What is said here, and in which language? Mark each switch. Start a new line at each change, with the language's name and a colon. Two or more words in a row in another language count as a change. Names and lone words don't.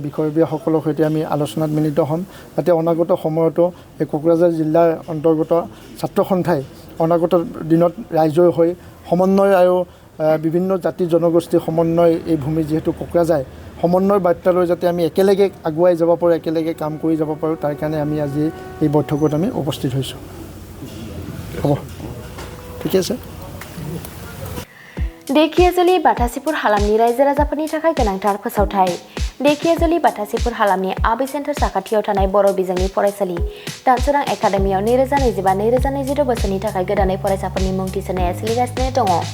Assamese: বিষয়ববীয়াসকলৰ সৈতে আমি আলোচনাত মিলিত হ'ম যাতে অনাগত সময়তো এই কোকৰাঝাৰ জিলাৰ অন্তৰ্গত ছাত্ৰ সন্থাই অনাগত দিনত ৰাইজৰ হৈ সমন্বয় আৰু বিভিন্ন জাতি জনগোষ্ঠীৰ সমন্বয় এই ভূমি যিহেতু কোকৰাঝাৰ সমন্বয় বাৰ্তালৈ যাতে আমি একেলগে আগুৱাই যাব পাৰোঁ একেলগে কাম কৰি যাব পাৰোঁ তাৰ কাৰণে আমি আজি এই বৈঠকত আমি উপস্থিত হৈছোঁ হ'ব ঠিক আছে
Bodo: देखियाजुलि बाथासिपुर हालामनि रायजो राजाफोरनि थाखाय गोनांथार फोसावथाय देखियाजुलि बाथासिपुर हालामनि आबि सेन्टार साखाथियाव थानाय बर' बिजोंनि फरायसालि दानसोरां एकाडेमियाव 2025-2026 बोसोरनि थाखाय गोदानै फरायसाफोरनि मुं थिसननाया सोलिगासिनो दङ